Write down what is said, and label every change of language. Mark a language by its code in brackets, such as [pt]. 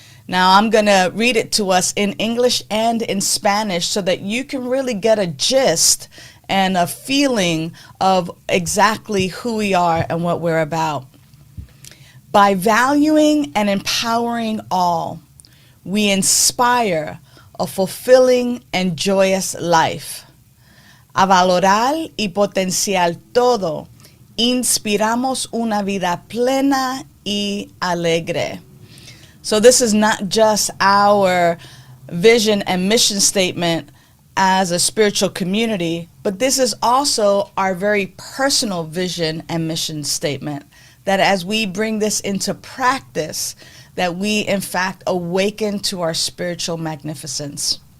[en] Now, I'm going to read it to us in English and in Spanish so that you can really get a gist and a feeling of exactly who we are and what we're about. By valuing and empowering all, we inspire a fulfilling and joyous life. [es] A valorar y potenciar todo, inspiramos una vida plena y alegre. [en] So this is not just our vision and mission statement as a spiritual community, but this is also our very personal vision and mission statement, that as we bring this into practice, that we in fact awaken to our spiritual magnificence.